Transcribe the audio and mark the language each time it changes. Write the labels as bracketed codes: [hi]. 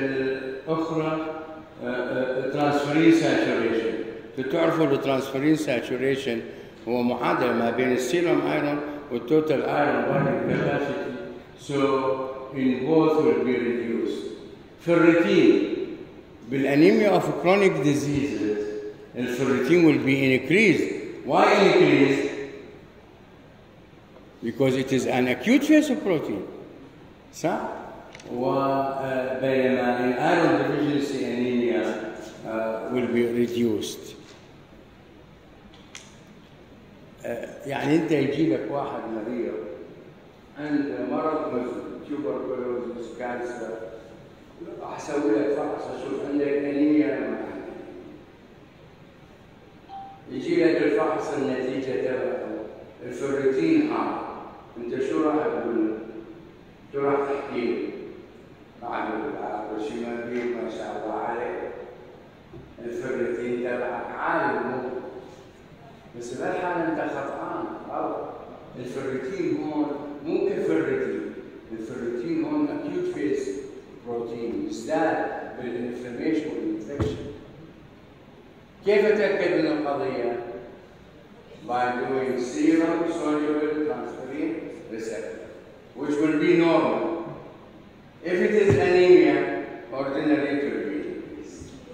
[ar] الاخرى ترانسفيرين ساتوريشن. تعرفوا الترانسفيرين ساتوريشن هو معادلة ما بين السيروم ايرون والتوتال ايرون بايندينج كاباسيتي. [en] So in both will be reduced. Ferritin بالانيميا of chronic diseases الفيريتين will be increased. Why increased? Because it is an acute phase of protein. [ar] صح؟ وبينما [en] in iron deficiency anemia will be reduced. [ar] يعني انت يجي لك واحد مريض عنده مرض مثل تيوبركلوزس كانسر، راح اسوي لك فحص اشوف عندك انيميا ولا ما عندك. يجي لك الفحص النتيجه تبعه الفيريتين هاي، انت شو راح تقول له؟ شو راح تحكي له؟ راح اقول له شيء كبير ما شاء الله عليك، الفيريتين تبعك عالي مو بس بهالحالة أنت خطأان. الفيريتين هون مو كفيريتين، الفيريتين هون acute phase بروتين يزداد بالانفلاميشن والانفكشن. كيف أتأكد من القضية؟ [en] By doing serum soluble transferrin receptor, which will be normal. If it is anemia, ordinary it will be increased.